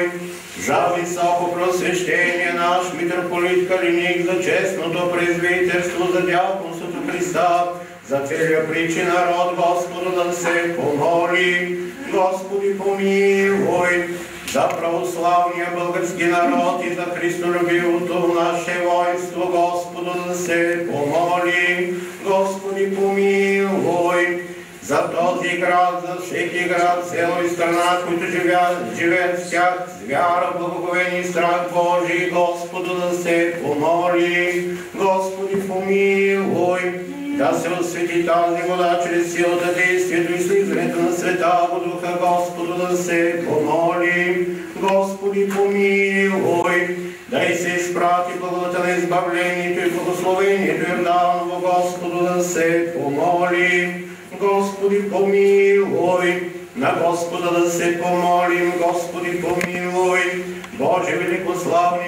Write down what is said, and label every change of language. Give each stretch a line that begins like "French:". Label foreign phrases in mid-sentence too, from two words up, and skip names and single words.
Bulgarian: За високо просвещение наш митрополит Калиник, за честното презвитерство, за дяконството Христа, за целия причи народ, Господу да се помоли, Господи помилуй, за православния български народ и за христолюбивото наше воинство, Господу да се помоли, Господи помилуй, за този град, за всеки град, село и страна, които живеят в тях, с вяра, благоговение и страх Божий, Господу да се помоли, Господи помилуй, да се освети тази вода чрез силата, действието и слизането на Святаго Духа, Господу да се помоли, Господи помилуй, да и се изпрати благодата на избавлението и благословението Йорданово, Господу да се помоли, Господи помилуй, на Господа да се помолим, Господи помилуй, Боже великославни,